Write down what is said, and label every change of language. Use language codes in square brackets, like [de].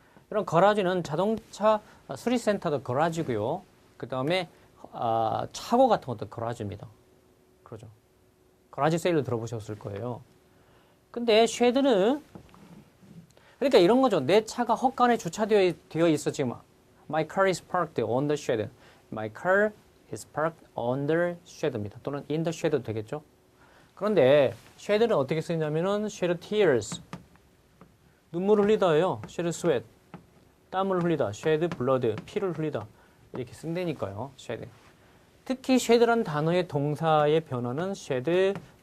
[ko] 이런 거라주는 자동차 수리센터도 거라주고요. 그 다음에 차고 같은 것도 거라주입니다. 그러죠. 거라지 세일을 들어보셨을 거예요. 근데 쉐드는 그러니까 이런 거죠. 내 차가 헛간에 주차되어 있어 지금. [en] My car is parked on the shed. My car is parked on the shed입니다. [ko] 또는 in the shed 되겠죠. 그런데 shed는 어떻게 쓰냐면은 shed tears. 눈물을 흘리다예요. shed sweat. 땀을 흘리다. shed blood. 피를 흘리다. 이렇게 쓴다니까요. shed. 특히 shed라는 단어의 동사의 변화는 shed입니다.